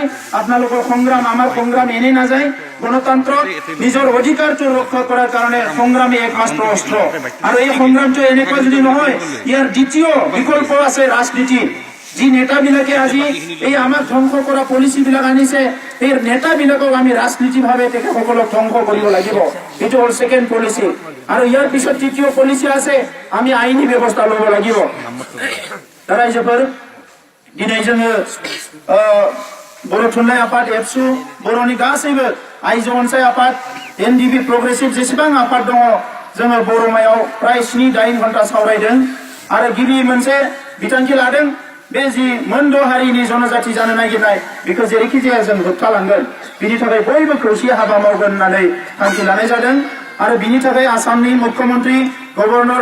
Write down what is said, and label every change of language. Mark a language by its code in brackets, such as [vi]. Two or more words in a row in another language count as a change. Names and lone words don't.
[as] আপোনালোকৰ সংগ্ৰাম আমাৰ সংগ্ৰাম এনেই নাযায় গণতন্ত্ৰক নিজৰ অধিকাৰটো ৰক্ষা কৰাৰ কাৰণে সংগ্ৰামে একমাত্ৰ অস্ত্ৰ আৰু এই সংগ্ৰামটো এনেকুৱা যদি নহয় ইয়াৰ দ্বিতীয় বিকল্প আছে ৰাজনীতি যি নেতাবিলাকে আজি এই আমাক ধ্বংস কৰা পলিচিবিলাক আনিছে এই নেতাবিলাকক আমি ৰাজনীতিভাৱে তেখেতসকলক ধ্বংস কৰিব লাগিব এইটো হ'ল সেকেন্ড পলিচি আৰু ইয়াৰ পিছত তৃতীয় পলিচি আছে আমি আইনী ব্যৱস্থা ল'ব লাগিব তারা হিসাবে [brx] दिनै जोङो बर' थुनलाइ आफाद एबसु बर'नि गासैबो आइजो अनसाय आफाद एनडिबि प्रग्रेसिभ जेसेबां आफाद दङ जोङो बर'मायाव प्राय 7-8 घन्टा सावरायदों आरो गिबि मोनसे बिथांखि लादों बे जि मोनद' हारिनि जनजाति जानो नागिरनाय बेखौ जेरैखि जाया जों होबथालांगोन बिनि थाखाय बयबो खौसे हाबा मावगोन होननानै थांखि लानाय जादों आरो बिनि थाखाय आसामनि मुख्यमन्त्री गभर्नर